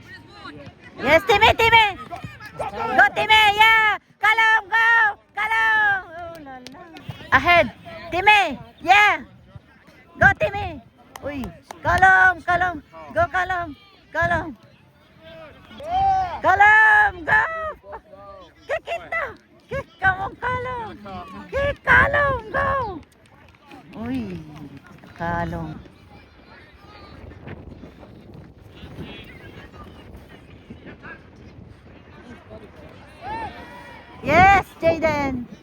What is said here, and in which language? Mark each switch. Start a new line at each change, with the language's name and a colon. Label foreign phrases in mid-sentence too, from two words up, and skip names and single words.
English: Yes, Timmy, Timmy! Go, Timmy, yeah! Kalum, go! Kalum! Oh, la, la. Ahead! Timmy, yeah! Go, Timmy! Uy, Kalum, Kalum! Go, Kalum! Kalum! Kalum, go! Kick it now! Kick, come on, Kalum! Kick, Kalum, go! Uy, Kalum. Yes, Jaden.